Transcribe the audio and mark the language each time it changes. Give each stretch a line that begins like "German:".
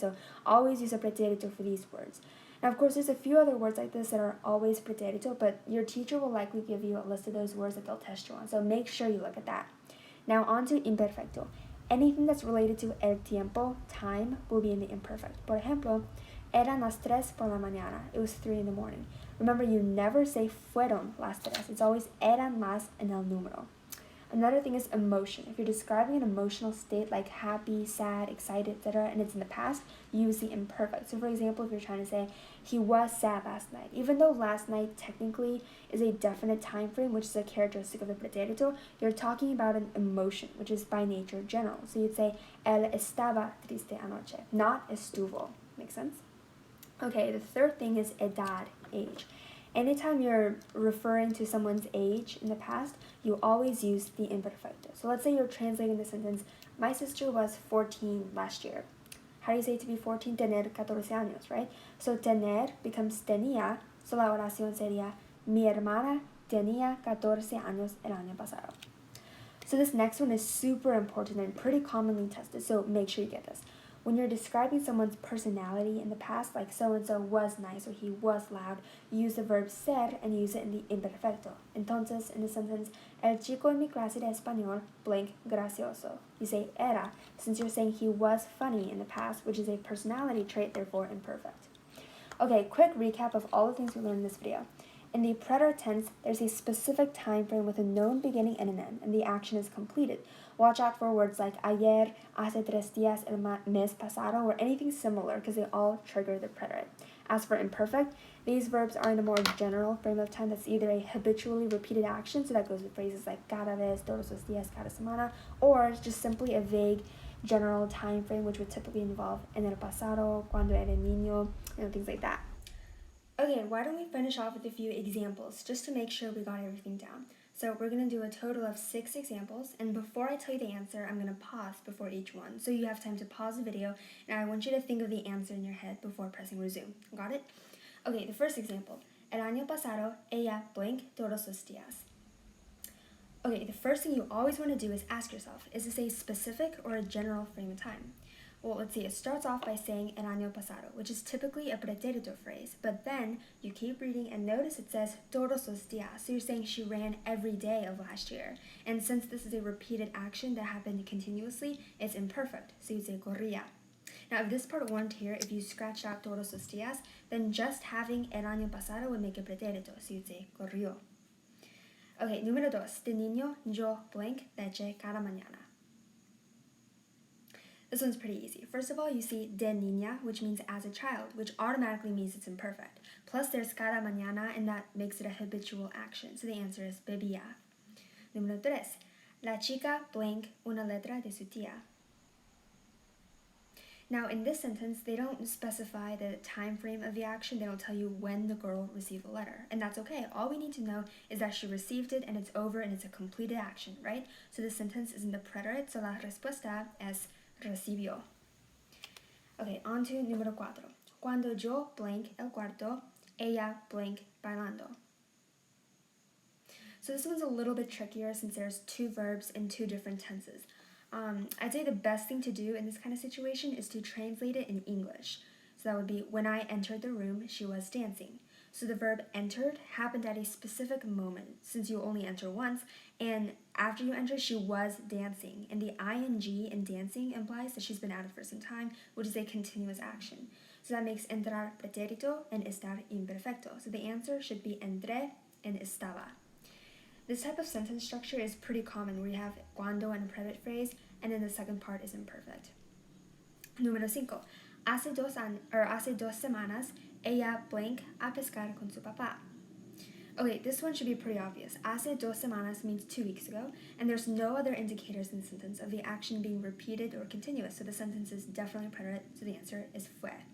English: So always use a pretérito for these words. Now, of course, there's a few other words like this that are always pretérito, but your teacher will likely give you a list of those words that they'll test you on. So make sure you look at that. Now, on to imperfecto. Anything that's related to
Spanish: el tiempo,
English: time, will be in the imperfect.
Spanish: Por ejemplo, eran las 3 por la mañana.
English: It was 3 in the morning. Remember, you never say
Spanish: fueron las 3.
English: It's always
Spanish: eran las en el número.
English: Another thing is emotion. If you're describing an emotional state like happy, sad, excited, etc., and it's in the past, you use the imperfect. So for example, if you're trying to say, he was sad last night, even though last night technically is a definite time frame, which is a characteristic of the pretérito, you're talking about an emotion, which is by nature general. So you'd say,
Spanish: él estaba triste anoche, not estuvo.
English: Make sense? Okay, the third thing is edad, age. Anytime you're referring to someone's age in the past, you always use the imperfecto. So let's say you're translating the sentence, my sister was 14 last year. How do you say to be 14?
Spanish: Tener 14 años,
English: right?
Spanish: So tener becomes tenía, so la oración sería, mi hermana tenía 14 años el año pasado.
English: So this next one is super important and pretty commonly tested, so make sure you get this. When you're describing someone's personality in the past, like so-and-so was nice or he was loud, you use the verb ser and use it in the imperfecto.
Spanish: Entonces,
English: in the sentence,
Spanish: el chico en mi clase de español, blank, gracioso.
English: You say era, since you're saying he was funny in the past, which is a personality trait, therefore imperfect. Okay, quick recap of all the things we learned in this video. In the preterite tense, there's a specific time frame with a known beginning and an end, and the action is completed. Watch out for words like ayer,
Spanish: hace 3 días, el mes pasado,
English: or anything similar, because they all trigger the preterite. As for imperfect, these verbs are in a more general frame of time that's either a habitually repeated action, so that goes with phrases like
Spanish: cada vez, todos los días, cada semana,
English: or just simply a vague general time frame, which would typically involve
Spanish: en el pasado, cuando era niño,
English: things like that. Okay, why don't we finish off with a few examples just to make sure we got everything down. So we're going to do a total of 6 examples, and before I tell you the answer, I'm going to pause before each one. So you have time to pause the video, and I want you to think of the answer in your head before pressing resume. Got it? Okay, the first example.
Spanish: El año pasado, ella blank todos los días.
English: Okay, the first thing you always want to do is ask yourself, is this a specific or a general frame of time? Well, let's see, it starts off by saying
Spanish: el año pasado,
English: which is typically a pretérito phrase, but then you keep reading and notice it says
Spanish: todos los días,
English: so you're saying she ran every day of last year. And since this is a repeated action that happened continuously, it's imperfect, so you'd say corría. Now, if this part weren't here, if you scratched out
Spanish: todos los días,
English: then just having
Spanish: el año pasado
English: would make a pretérito, so you'd say corrió. Okay,
Spanish: número 2. De niño yo blank leche cada mañana.
English: This one's pretty easy. First of all, you see
Spanish: de niña,
English: which means as a child, which automatically means it's imperfect. Plus there's
Spanish: cada mañana,
English: and that makes it a habitual action. So the answer is bebía.
Spanish: Número 3. La chica blank una letra de su tía.
English: Now, in this sentence, they don't specify the time frame of the action. They don't tell you when the girl received the letter. And that's okay. All we need to know is that she received it and it's over and it's a completed action, right? So this sentence is in the preterite, so
Spanish: la respuesta es recibió.
English: Okay, on to
Spanish: número 4. Cuando yo blank el cuarto, ella blank bailando.
English: So this one's a little bit trickier since there's 2 verbs in 2 different tenses. I'd say the best thing to do in this kind of situation is to translate it in English. So that would be, when I entered the room, she was dancing. So the verb entered happened at a specific moment, since you only enter once, and after you enter, she was dancing. And the ing in dancing implies that she's been at it for some time, which is a continuous action. So that makes entrar pretérito and estar imperfecto. So the answer should be entré and estaba. This type of sentence structure is pretty common, where you have cuando and a predicate phrase, and then the second part is imperfect.
Spanish: Número 5. Hace 2 semanas, ella blank a pescar con su papá.
English: Okay, this one should be pretty obvious.
Spanish: Hace 2 semanas
English: means 2 weeks ago, and there's no other indicators in the sentence of the action being repeated or continuous, so the sentence is definitely preterite, so the answer is fue.